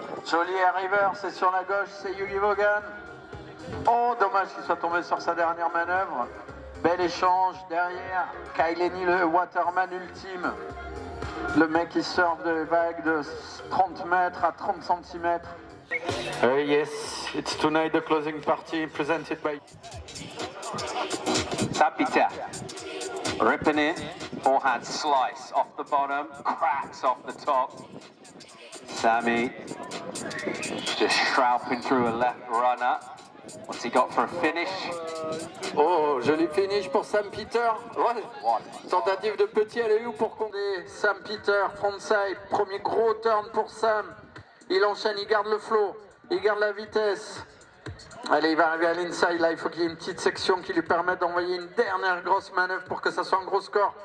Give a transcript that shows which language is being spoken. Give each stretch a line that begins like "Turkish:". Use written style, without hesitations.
French: Joli air reverse, et sur la gauche c'est Yuri Vaughan. Oh, dommage qu'il soit tombé sur sa dernière manœuvre. Bel échange derrière. Kaileni, le waterman ultime. Le mec qui surfe de vagues de 30 mètres à 30 cm.
English: Yes, it's tonight the closing party presented by Sapita. Ripping in. Forehand slice off the bottom. Cracks off the top. Sammy just shrouding through a left runner. What's he got for a finish?
French: Oh, joli finish pour Sam Peter. Ouais. Tentative de petit alley-oop pour compter. Sam Peter, frontside, premier gros turn pour Sam. Il enchaîne, il garde le flow, il garde la vitesse. Allez, il va arriver à l'inside là, il faut qu'il y ait une petite section qui lui permette d'envoyer une dernière grosse manœuvre pour que ça soit un gros score.